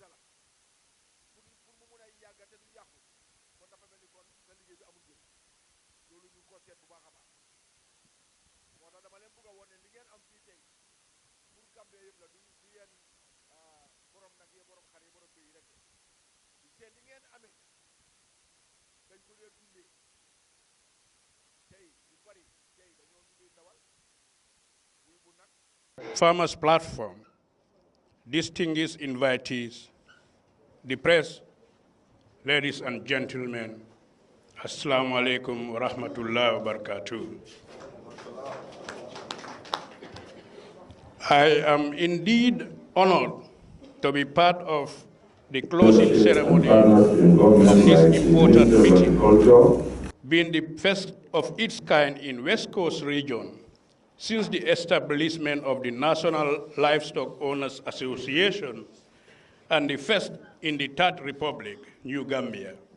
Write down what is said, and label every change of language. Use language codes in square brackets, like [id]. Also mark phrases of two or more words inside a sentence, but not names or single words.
[wo] la pour mu mun a yàgga te du yàqu kon dafa mel ni kon sa liggéey bi amul njëriñ loolu ñu ko seet bu baax a baax moo tax dama leen bëgg a woon ne li ngeen am fii tey pour Gambie yëpp la du yeen borom nag yi borom xar yi borom béy yi rek te li ngeen amee dañ ko dee dundee tey yu bari tey dañoo dundee ndawal buy bu nag [en] Farmers Platform, distinguished invitees, the press, ladies and gentlemen, [ar] السلام عليكم ورحمة الله وبركاته. [en] I am indeed honored to be part of the closing ceremony of this important meeting, being the first of its kind in West Coast region since the establishment of the National Livestock Owners Association and the first in the Third Republic, New Gambia.